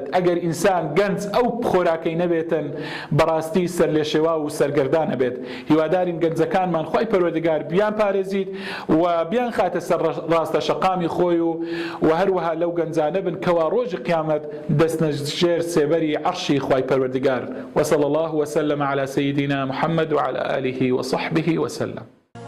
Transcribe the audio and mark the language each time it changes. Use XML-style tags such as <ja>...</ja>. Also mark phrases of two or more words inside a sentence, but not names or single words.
<ckb>ئەگەر ئینسان گەنج ئەو خۆراکەی نەبێتن بەڕاستی سەر لێ شێوا و سەرگەردان نەبێت. هیوادارین گەنجەکانمان خوای پەروەردگار بیان پارێزیت و بیان خاتە سەر ڕاستە شەقامی خۆی و هەروەها لەو گەنجانە بن کەوا ڕۆژی قیامەت دەستنە ژێر سێبەری عەرشی خوای پەروەردگار.</ckb> <ar>وصلى الله وسلم على سيدنا محمد وعلى آله وصحبه وسلم.</ar>